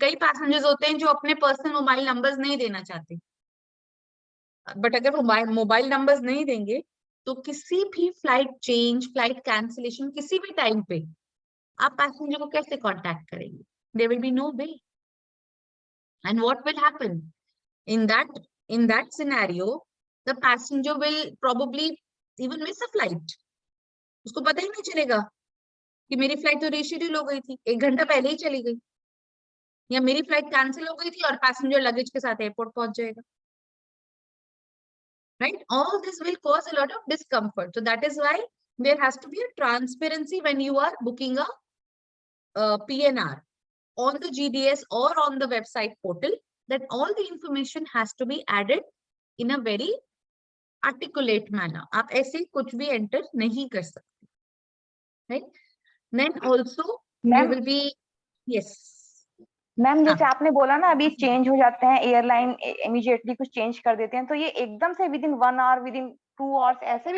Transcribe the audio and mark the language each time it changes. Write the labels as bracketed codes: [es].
[hi] कई पैसेंजर्स होते हैं जो अपने पर्सनल मोबाइल नंबर्स नहीं देना चाहते, बट अगर वो मोबाइल नंबर्स नहीं देंगे तो किसी भी फ्लाइट चेंज, फ्लाइट कैंसिलेशन, किसी भी टाइम पे आप पैसेंजर को कैसे कांटेक्ट करेंगे? [en] There will be no way. And what will happen in that in that scenario, the passenger will probably even miss a flight. [hi] उसको पता ही नहीं चलेगा कि मेरी फ्लाइट तो रीशेड्यूल हो गई थी, 1 घंटा पहले ही चली गई, या मेरी फ्लाइट कैंसिल हो गई थी और पैसेंजर लगेज के साथ एयरपोर्ट पहुंच जाएगा. [en] Right? All this will cause a lot of discomfort. So that is why there has to be a transparency when you are booking a PNR on the GDS or on the website portal, that all the information has to be added in a very articulate manner. [hi] आप ऐसे कुछ भी enter नहीं कर सकते. [en] Right? Then also you Ma'am, will be, yes. [hi] Ma'am जैसे हाँ. आपने बोला ना अभी चेंज हो जाते हैं, एयरलाइन इमीडिएटली कुछ चेंज कर देते हैं, तो ये एकदम से [en] within 1 hour, within 2 hours [hi] ऐसे भी